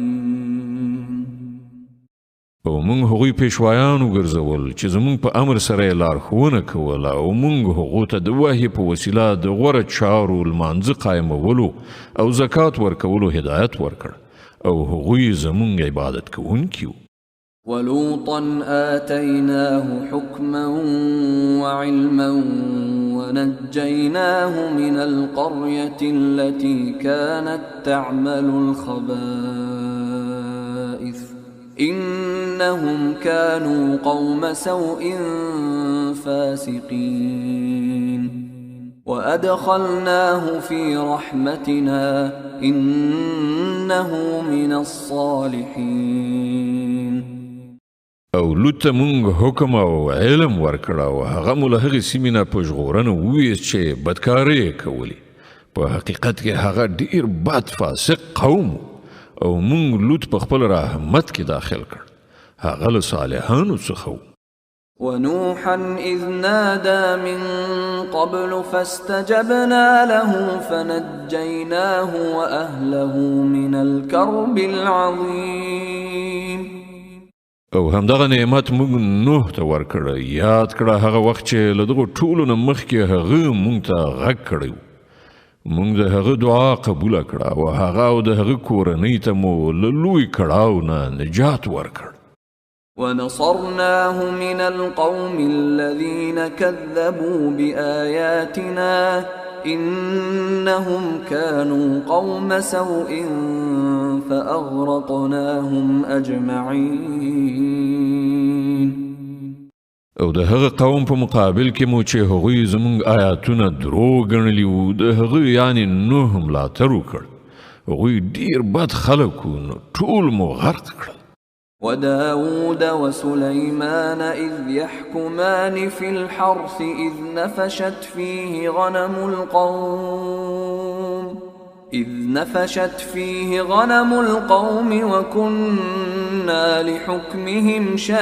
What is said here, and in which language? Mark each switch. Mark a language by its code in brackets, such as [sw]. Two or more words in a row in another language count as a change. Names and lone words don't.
[ps] او مونږ هغوی پیشوایان وګرځول چې زمونږ په امر سره یې لارښوونه کوله او مونږ هغو ته د وحي په وسیله د غوره چارو لمانځه قایمولو او زکات ورکولو هدایت ورکړ او هغوی زمونږ عبادت کوونکي وو. [ar] ولوطا آتيناه حكما وعلما ونجيناه من القرية التي كانت تعمل الخبائث إنهم كانوا قوم سوء فاسقين وأدخلناه في رحمتنا إنه من الصالحين. [ps] او لوط مونږ حکم او علم ورکړ او هغه مو له هغې سیمې نه په ژغورنه وویست چې بدکارۍ یې کولې. په حقیقت کې هغه ډېر بد فاسق قوم او مونږ لوط په خپل رحمت کې داخل کړ. هغه له صالحانو څخه و. [ar] ونوحا إذ نادى من قبل فاستجبنا له فنجيناه وأهله من الكرب العظيم. [ps] او همدغه نعمت مونږ نوح ته ورکړه. یاد کړه هغه وخت چې له دغو ټولو نه مخکې هغه مونږ ته غږ کړی و. مونږ د هغه دعا قبوله کړه او هغه او د هغه کورنۍ ته مو له لوی کړاو نه نجات ورکړ. [ar] ونصرناه من القوم الذين كذبوا بآياتنا إنهم كانوا قوم سوء فأغرقناهم أجمعين. [ps] او د هغه قوم په مقابل کې مو چې هغوی زمونږ آیاتونه درو ګڼلي وو د هغه یعنې نوح ملاتړ وکړ. هغوی ډېر بد خلک وو نو ټول مو غرق کړل. [ar] وداود وسليمان إذ يحكمان في الحرث إذ نفشت فيه غنم القوم وكنا لحكمهم